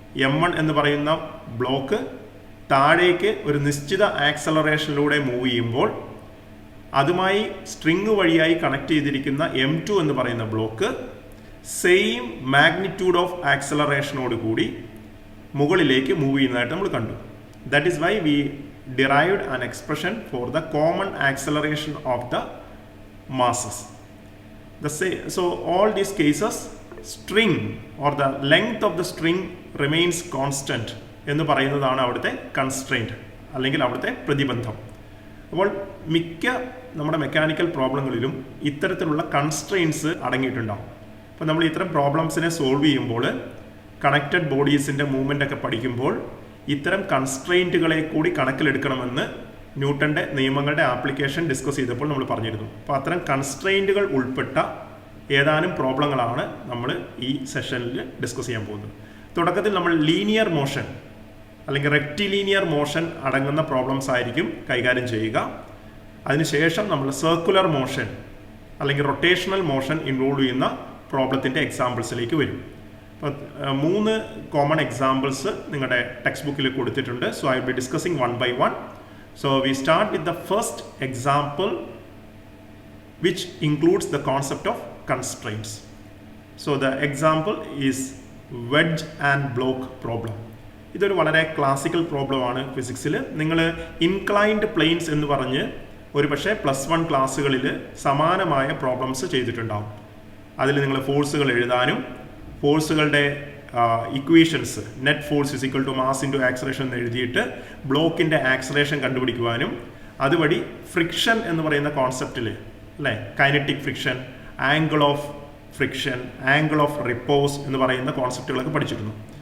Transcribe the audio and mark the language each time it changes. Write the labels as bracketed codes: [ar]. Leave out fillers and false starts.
[ml] M1 എന്ന് പറയുന്ന block താഴേക്ക് ഒരു നിശ്ചിത ആക്സലറേഷനിലൂടെ മൂവ് ചെയ്യുമ്പോൾ അതുമായി സ്ട്രിങ് വഴിയായി കണക്ട് ചെയ്തിരിക്കുന്ന M2 എന്ന് പറയുന്ന ബ്ലോക്ക് സെയിം മാഗ്നിറ്റ്യൂഡ് ഓഫ് ആക്സലറേഷനോട് കൂടി മുകളിലേക്ക് മൂവ് ചെയ്യുന്നതായിട്ട് നമ്മൾ കണ്ടു. [en] That is why we derived an expression for the common acceleration of the masses. So all these cases, string or the length of the string remains constant [ml] എന്ന് പറയുന്നതാണ് അവിടുത്തെ constraint അല്ലെങ്കിൽ അവിടുത്തെ പ്രതിബന്ധം. അപ്പോൾ മിക്ക നമ്മുടെ മെക്കാനിക്കൽ പ്രോബ്ലങ്ങളിലും ഇത്തരത്തിലുള്ള കൺസ്ട്രെയിൻസ് അടങ്ങിയിട്ടുണ്ടാവും. അപ്പോൾ നമ്മൾ ഇത്തരം പ്രോബ്ലംസിനെ സോൾവ് ചെയ്യുമ്പോൾ, കണക്റ്റഡ് ബോഡീസിൻ്റെ മൂവ്മെൻ്റ് ഒക്കെ പഠിക്കുമ്പോൾ ഇത്തരം കൺസ്ട്രെയിൻറ്റുകളെ കൂടി കണക്കിലെടുക്കണമെന്ന് ന്യൂട്ടൻ്റെ നിയമങ്ങളുടെ ആപ്ലിക്കേഷൻ ഡിസ്കസ് ചെയ്തപ്പോൾ നമ്മൾ പറഞ്ഞിരുന്നു. അപ്പോൾ അത്തരം കൺസ്ട്രെയിൻറ്റുകൾ ഉൾപ്പെട്ട ഏതാനും പ്രോബ്ലങ്ങളാണ് നമ്മൾ ഈ സെഷനിൽ ഡിസ്കസ് ചെയ്യാൻ പോകുന്നത്. തുടക്കത്തിൽ നമ്മൾ ലീനിയർ മോഷൻ അല്ലെങ്കിൽ റെക്റ്റിലീനിയർ മോഷൻ അടങ്ങുന്ന പ്രോബ്ലംസ് ആയിരിക്കും കൈകാര്യം ചെയ്യുക. അതിനുശേഷം നമ്മൾ സർക്കുലർ മോഷൻ അല്ലെങ്കിൽ റൊട്ടേഷണൽ മോഷൻ ഇൻവോൾവ് ചെയ്യുന്ന പ്രോബ്ലത്തിൻ്റെ എക്സാമ്പിൾസിലേക്ക് വരും. അപ്പോൾ 3 കോമൺ എക്സാമ്പിൾസ് നിങ്ങളുടെ ടെക്സ്റ്റ് ബുക്കിൽ കൊടുത്തിട്ടുണ്ട്. [en] So I will be discussing one by one. So we start with the first example, which includes the concept of constraints. So the example is wedge and block problem. [ml] ഇതൊരു വളരെ classical പ്രോബ്ലമാണ് ഫിസിക്സിൽ. നിങ്ങൾ inclined planes എന്ന് പറഞ്ഞ് ഒരു പക്ഷേ +1 ക്ലാസ്സുകളിൽ സമാനമായ പ്രോബ്ലംസ് ചെയ്തിട്ടുണ്ടാവും. അതിൽ നിങ്ങൾ ഫോഴ്സുകൾ എഴുതാനും ഫോഴ്സുകളുടെ equations [en] net force is equal to mass into acceleration [ml] എന്ന് എഴുതിയിട്ട് ബ്ലോക്കിൻ്റെ ആക്സലേഷൻ കണ്ടുപിടിക്കുവാനും അതുവഴി ഫ്രിക്ഷൻ എന്ന് പറയുന്ന കോൺസെപ്റ്റിൽ അല്ലേ, kinetic friction, angle of friction, angle of repose എന്ന് പറയുന്ന കോൺസെപ്റ്റുകളൊക്കെ പഠിച്ചിരുന്നു.